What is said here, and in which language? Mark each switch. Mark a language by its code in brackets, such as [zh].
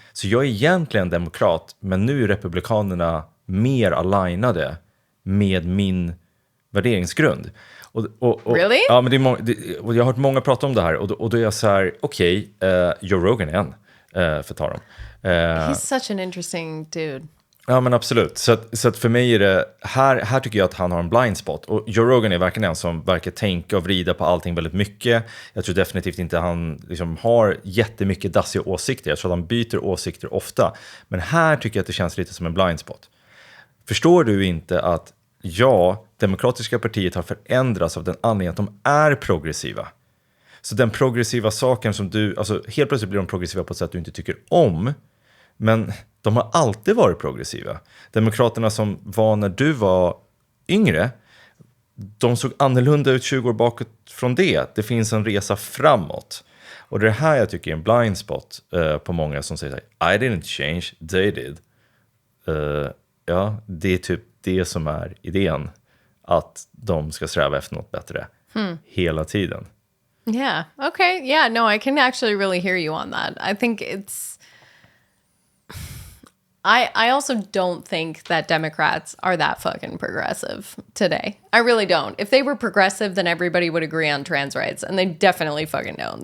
[sv] Så jag är egentligen demokrat, men nu är republikanerna mer alignade med min värderingsgrund. [en] Really? [sv] Ja, men och jag har hört många prata om det här och då är jag så här, okej, Joe Rogan igen, för att ta dem. [en] He's such an interesting dude. [sv] Ja, men absolut. Så att för mig är det, här tycker jag att han har en blind spot. Och Joe Rogan är verkligen en som verkar tänka och vrida på allting väldigt mycket. Jag tror definitivt inte han liksom har jättemycket dassiga åsikter. Jag tror att han byter åsikter ofta. Men här tycker jag att det känns lite som en blind spot. Förstår du inte att demokratiska partiet har förändrats av den anledningen att de är progressiva? Så den progressiva saken som helt plötsligt blir de progressiva på ett sätt du inte tycker om. Men de har alltid varit progressiva. Demokraterna som var när du var yngre, de såg annorlunda ut 20 år bakåt från det. Det finns en resa framåt. Och det här jag tycker är en blind spot på många som säger [en] I didn't change, they did. [sv] Ja, det är typ det som är idén. Att de ska sträva efter något bättre hela tiden. [en] Yeah, okay. Yeah, no, I can actually really hear you on that. I think it's... I also don't think that Democrats are that fucking progressive today. I really don't. If they were progressive, then everybody would agree on trans rights, and they definitely fucking don't.